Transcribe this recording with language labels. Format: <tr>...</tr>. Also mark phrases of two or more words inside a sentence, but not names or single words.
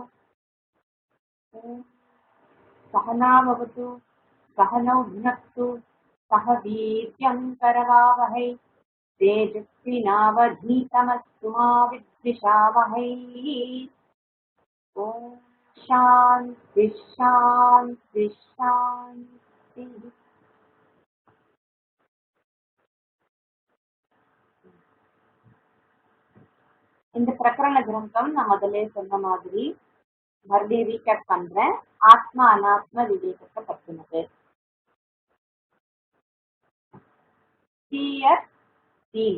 <sa>सहनाववतु सहनौ भुनक्तु सह वीर्यङ्करवावहै तेजस्विनावधीतमस्तु मा विद्विषावहै। ॐ शान्ति शान्ति शान्ति।</sa> <ta>இந்த பிரகரண கிரந்தம் நான் முதல்ல சொன்ன மாதிரி மறுபடியும் ரீகேப் பண்றேன். ஆத்மா அனாத்ம விவேகத்தை பற்றினது. சீயர் சீல்.</ta>